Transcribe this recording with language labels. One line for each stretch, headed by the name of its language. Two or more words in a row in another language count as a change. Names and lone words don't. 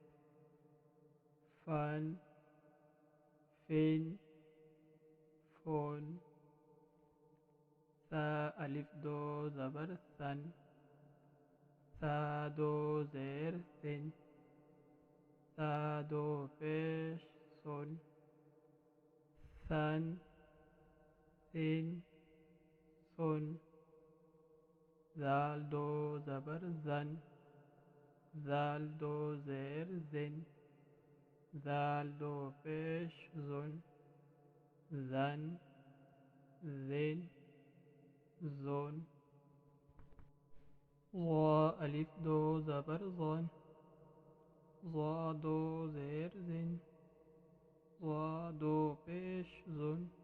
Urdu: فن سا الف دو زبر سن، سا دو زیر سن، سا دو پیش سن، سن زال دو زبر زن، زال دو زیر زن، زال دو پیش زن، زن زون ضا الف دو زبر زن، ضا دو زیر زن، ضا دو پیش زن،